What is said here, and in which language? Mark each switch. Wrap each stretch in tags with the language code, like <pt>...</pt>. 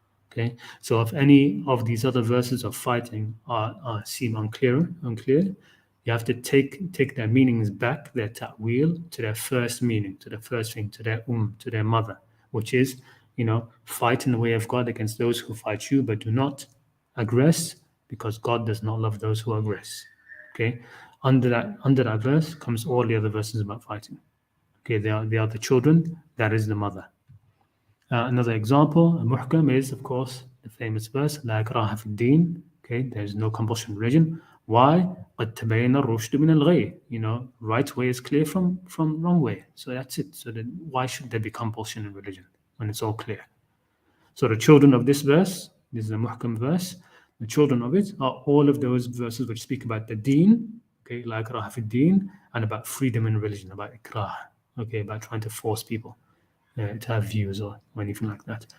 <en>Okay, so if any of these other verses of fighting seem unclear, you have to take their meanings back, their ta'wil, to their first meaning, to the first thing, to their to their mother, which is, fight in the way of God against those who fight you, but do not aggress, because God does not love those who aggress. Okay, under that verse comes all the other verses about fighting. Okay, they are the children, that is the mother. Another example, a muhkam is, of course, the famous verse,</en> <ar>لا إكراه في الدين.</ar> <en>Okay, there's no compulsion in religion. Why?</en> <ar>قد تبين الرشد من الغي.</ar> <en>You know, right way is clear from wrong way. So that's it. So then why should there be compulsion in religion when it's all clear? So the children of this verse, this is a muhkam verse, the children of it are all of those verses which speak about the deen, okay, like ikrah fi deen, and about freedom in religion, about ikrah, okay, about trying to force people to have views or anything like that.</en>